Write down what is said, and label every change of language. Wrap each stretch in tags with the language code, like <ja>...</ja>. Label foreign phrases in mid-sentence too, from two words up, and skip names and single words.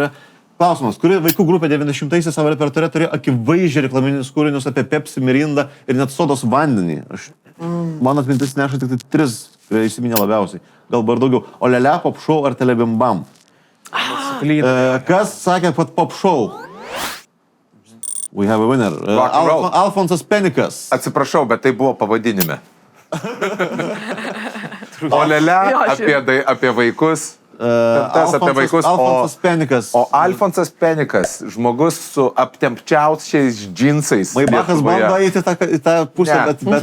<lt>Klausimas, kuri vaikų grupė 90-aisiais savo repertuare turėjo akivaizdžiai reklaminius kūrinius apie Pepsi, Mirindą ir net sodos vandenį. Man atmintis neša tik 3, kurie įsiminė labiausiai. Galbūt ir daugiau. Olele, Pop Show ar Telebimbam. Kas sakė, kad Pop Show?</lt> <en>We have a winner.</en> <lt>Alfonsas Penikas. Atsiprašau, bet tai buvo pavadinime. Olele apie vaikus. Tas apie vaikus. Alfonsas Penikas. O Alfonsas Penikas, žmogus su aptempčiausiais džinsais. Maibachas bando eiti į tą pusę, bet</lt>